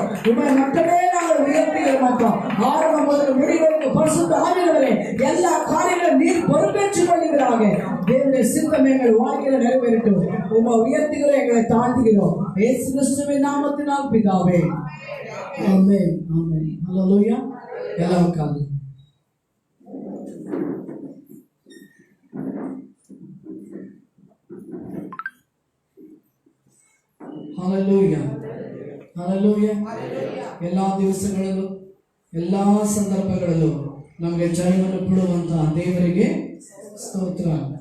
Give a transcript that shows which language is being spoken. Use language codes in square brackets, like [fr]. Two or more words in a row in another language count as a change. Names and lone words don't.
[ta] உண்மை மட்டுமே நாங்கள் உயர்த்துகிறோம் அப்பா. ஆரம்பம் முதல் முடிவதற்கு பரிசுத்த ஆவியானவரே எல்லா காரியங்களும் நீர் பொறுப்பேற்றுக் கொள்ளுகிறாங்க. தேவனுடைய சித்தம் எங்கள் வாழ்க்கையில நிறைவேறட்டும். உண்மை உயர்த்துகிறோம், எங்களை தாழ்த்துகிறோம். இயேசு கிறிஸ்துவின் நாமத்தினால் பிதாவே, ஆமென், ஆமென். ஹல்லேலூயா. எல்லாம் உட்கார்ந்து. [kn] ಹಲ್ಲೆಲೂಯಾ, ಹಲ್ಲೆಲೂಯಾ. ಎಲ್ಲಾ ದಿವಸಗಳಲ್ಲೂ ಎಲ್ಲಾ ಸಂದರ್ಭಗಳಲ್ಲೂ ನಮಗೆ ಜಯವನ್ನು ಕೊಡುವಂತಹ ದೇವರಿಗೆ ಸ್ತೋತ್ರ.